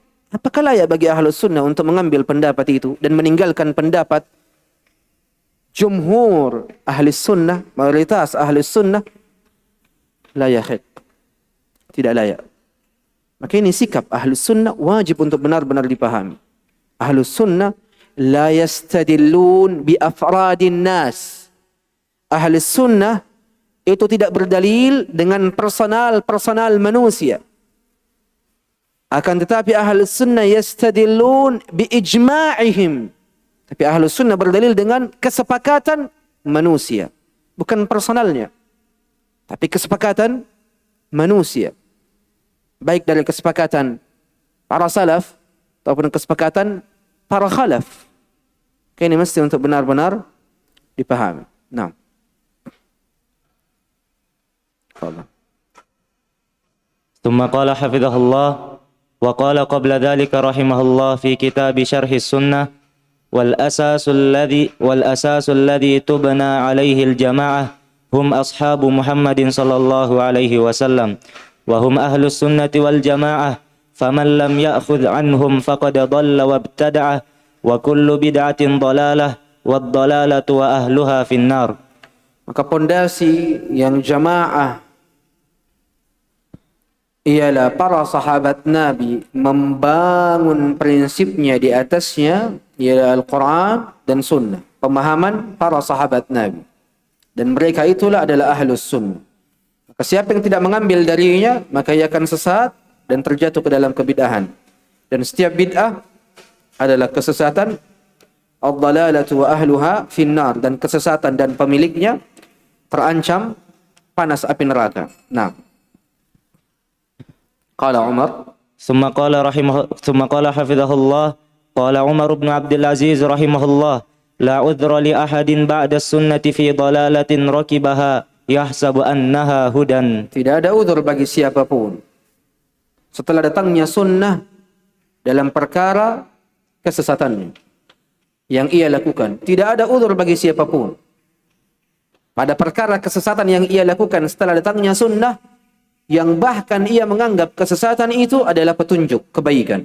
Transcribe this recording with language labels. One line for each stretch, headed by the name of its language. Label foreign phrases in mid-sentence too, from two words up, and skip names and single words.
Indonesian: Apakah layak bagi Ahlus Sunnah untuk mengambil pendapat itu dan meninggalkan pendapat jumhur Ahli Sunnah, mayoritas Ahli Sunnah?
Arabic: لا يحق,
Indonesian: tidak layak. Maka ini sikap Ahlus Sunnah wajib untuk benar-benar dipahami.
Arabic: أهل السنة لا يستدلون بأفراد الناس.
Indonesian: Ahli Sunnah itu tidak berdalil dengan personal manusia. Akan tetapi Ahli Sunnah
Arabic: يستدلون بإجماعهم.
Indonesian: Tapi Ahli Sunnah berdalil dengan kesepakatan manusia, bukan personalnya, tapi kesepakatan manusia. Baik dari kesepakatan para salaf ataupun kesepakatan para khalaf. Ini mesti untuk benar-benar dipahami. Nah.
Arabic: ثم قال حفظه الله وقال قبل ذلك رحمه الله في كتاب شرح السنة والأساس الذي تبنى عليه الجماعة هم أصحاب محمد صلى الله عليه وسلم وهم أهل السنة والجماعة فمن لم يأخذ عنهم فقد ضل وابتدع وكل بدعة ضلالة والضلالة وأهلها في النار.
Indonesian: Maka pondasi yang jamaah ialah para sahabat Nabi membangun prinsipnya di atasnya ialah Al-Quran dan Sunnah, pemahaman para sahabat Nabi, dan mereka itulah adalah Ahlus Sunnah. Maka siapa yang tidak mengambil darinya maka ia akan sesat dan terjatuh ke dalam kebid'ahan, dan setiap bid'ah adalah kesesatan.
Arabic: الضلالة وأهلها في النار,
Indonesian: dan kesesatan dan pemiliknya terancam panas api neraka. Nah,
Arabic: قال عمر ثم قال حفظه الله قال عمر بن عبد العزيز رحمه الله لا عذر لأحد بعد السنة في ضلالة ركبها يحسب أنها هدى.
Indonesian: Tidak ada uzur bagi siapapun setelah datangnya sunnah dalam perkara kesesatannya yang ia lakukan. Tidak ada uzur bagi siapapun pada perkara kesesatan yang ia lakukan setelah datangnya sunnah, yang bahkan ia menganggap kesesatan itu adalah petunjuk kebaikan.